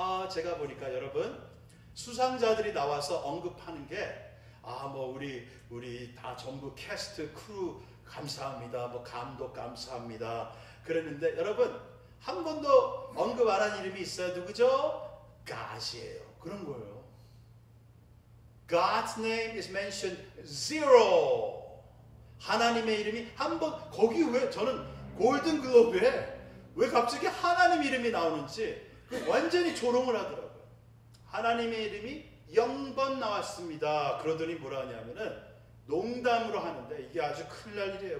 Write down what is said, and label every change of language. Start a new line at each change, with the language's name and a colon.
Korean: 제가 보니까 여러분, 수상자들이 나와서 언급하는 게, 뭐 우리 다 전부 캐스트 크루 감사합니다. 뭐 감독 감사합니다. 그랬는데, 여러분, 한 번도 언급 안 한 이름이 있어요. 누구죠? God이에요. 그런 거예요.
English: God's name is mentioned zero.
Korean: 하나님의 이름이 한 번, 거기 왜, 저는 골든 글로브에 왜 갑자기 하나님 이름이 나오는지 완전히 조롱을 하더라고요. 하나님의 이름이 0번 나왔습니다. 그러더니 뭐라 하냐면은, 농담으로 하는데 이게 아주 큰일 날 일이에요.